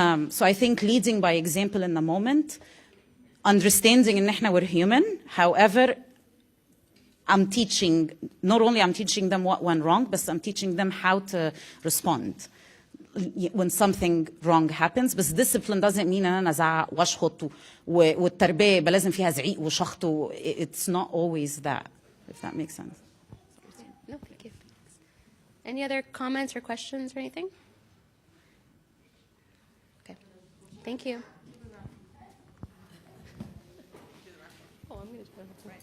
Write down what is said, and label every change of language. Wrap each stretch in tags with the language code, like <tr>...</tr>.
<en>So I think leading by example in the moment, understanding</en> <ar>إن إحنا</ar> <en>we're human. However, I'm teaching, not only I'm teaching them what went wrong, but I'm teaching them how to respond when something wrong happens. But discipline doesn't mean</en> <ar>أن أنا أزعق وأشخط والتربية يبقى لازم فيها زعيق وشخط.</ar> <en>It's not always that, if that makes sense. No, thank you. Any other comments or questions or anything? Okay. Thank you. Oh, I'm going to put it right.</en>